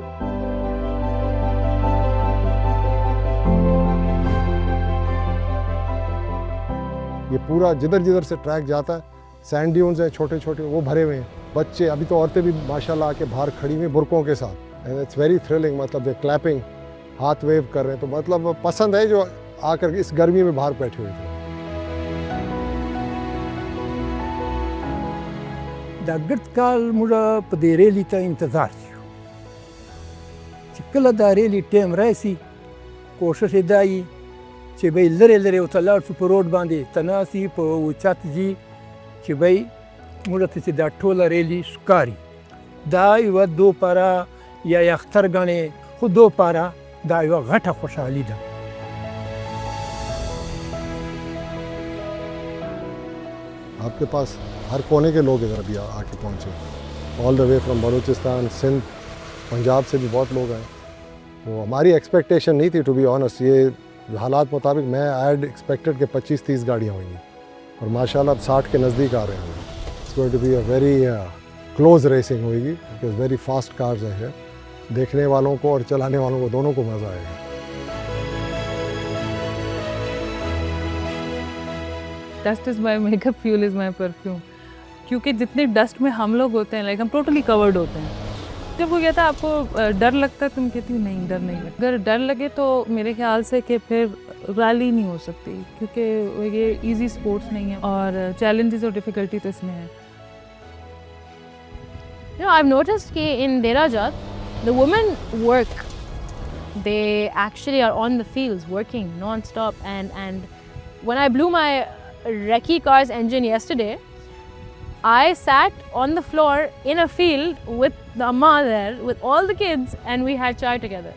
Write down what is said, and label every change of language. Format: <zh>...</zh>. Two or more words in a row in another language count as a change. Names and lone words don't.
<ur>یہ پورا جدھر جدھر سے ٹریک جاتا ہے,</ur> <en>sand dunes</en> <ur>ہیں چھوٹے چھوٹے، وہ بھرے ہوئے ہیں. بچے، ابھی تو عورتیں بھی ماشاءاللہ آ کے باہر کھڑی ہوئی برقعوں کے ساتھ,</ur> <en>and it's very thrilling.</en> <ur>مطلب</ur> <en>they clapping,</en> <ur>ہاتھ ویو کر رہے ہیں، تو مطلب پسند ہے جو آ کر اس گرمی میں باہر بیٹھے ہوئے تھے.</ur> <ps>داګرد کال موږ په دې ریلي ته انتظار شو چې کله دا ریلي ټیم راشي، کوشش یې دا وي چې به یې لرې لرې ورته لاړ شو، په روډ باندې ته ناست یي، په اوچت ځي چې به یې موږ ته چې دا ټوله ریلي ښکاري. دا یوه دو پاره یا اختر ګڼې، خو دو پاره دا یوه غټه خوشحالي ده.</ps> <ur>آپ کے پاس ہر کونے کے لوگ ادھر ابھی آ کے پہنچے,</ur> <en>all the way from</en> <ur>بلوچستان، سندھ، پنجاب سے بھی بہت لوگ آئے. تو ہماری ایکسپیکٹیشن نہیں تھی,</ur> <en>to be honest.</en> <ur>یہ حالات مطابق میں</ur> <en>I expected</en> <ur>کہ 25-30 گاڑیاں ہوں گی، اور ماشاءاللہ اب 60 کے نزدیک آ رہے ہیں.</ur> <en>it's going to be a very close racing होगी, because very fast cars है।</en> <ur>دیکھنے والوں کو اور چلانے والوں کو دونوں کو مزہ آئے گا.</ur> <en>Dust is my makeup, fuel is my perfume.</en> <ur>کیونکہ جتنے ڈسٹ میں ہم لوگ ہوتے ہیں، لائک ہم</ur> <en>totally covered</en> <ur>ہوتے ہیں. جب وہ کہتا ہے آپ کو ڈر لگتا ہے، تم کہتی ہو نہیں ڈر نہیں لگتا. اگر ڈر لگے تو میرے خیال سے کہ پھر ریلی نہیں ہو سکتی، کیونکہ یہ</ur> <en>easy sports</en> <ur>نہیں ہے اور چیلنجز اور ڈفیکلٹی تو اس میں ہے.</ur> <en>You know, I've noticed कि in Derajat, the women work. They actually are on the fields working non-stop. And when I blew my recce car's engine yesterday, I sat on the floor in a field with the amma there, with all the kids, and we had chai together.</en>